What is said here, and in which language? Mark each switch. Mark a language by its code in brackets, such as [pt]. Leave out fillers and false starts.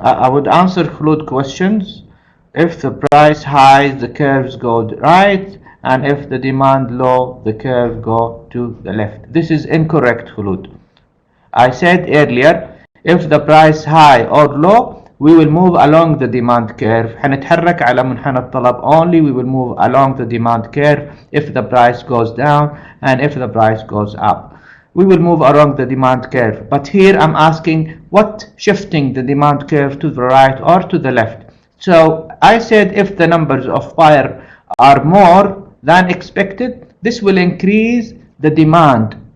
[en] I would answer Khulud questions. If the price high, the curves go right, and if the demand low, the curve go to the left. This is incorrect, Khulud. I said earlier, if the price high or low, we will move along the demand curve. [ar] حنتحرك على منحنى الطلب [en] only. We will move along the demand curve if the price goes down and if the price goes up. We will move along the demand curve. But here I'm asking what shifting the demand curve to the right or to the left. So I said if the numbers of buyers are more than expected, this will increase the demand.